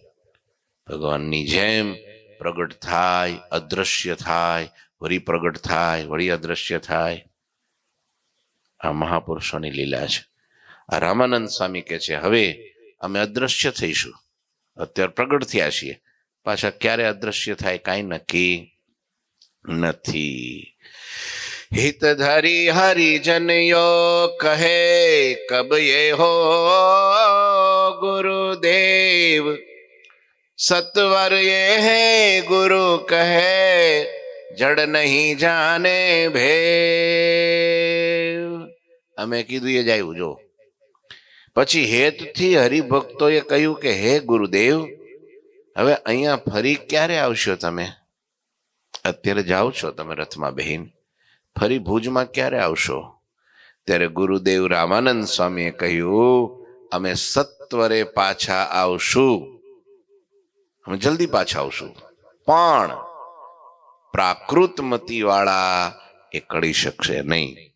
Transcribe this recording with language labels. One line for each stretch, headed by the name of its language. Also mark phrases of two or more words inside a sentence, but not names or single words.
Gujarati: ભગવાનની જેમ પ્રગટ થાય, અદ્રશ્ય થાય, વળી પ્રગટ થાય, વળી અદ્રશ્ય થાય. આ મહાપુરુષોની લીલા છે. આ રામાનંદ સ્વામી કે છે હવે અમે અદ્રશ્ય થઈશું. અત્યારે પ્રગટ થયા છીએ, પાછા ક્યારે અદ્રશ્ય થાય કાંઈ નક્કી નથી.
Hindi: हितधरी हरिजन यो कहे कब ये हो गुरुदेव, सत्वर ये है गुरु कहे जड़ नहीं जाने भेव.
Gujarati: અમે કીધું એ જ આવ્યું જો. પછી હેતથી હરિભક્તોએ કહ્યું કે હે ગુરુદેવ, હવે અહીંયા ફરી ક્યારે આવશો તમે? અત્યારે જાઓ છો તમે રથમાં બહેન, ફરી ભુજમાં ક્યારે આવશો? ત્યારે ગુરુદેવ રામાનંદ સ્વામીએ કહ્યું અમે સત્વરે પાછા આવશું, અમે જલ્દી પાછા આવશું, પણ પ્રાકૃતમતી વાળા એ કળી શકશે નહીં.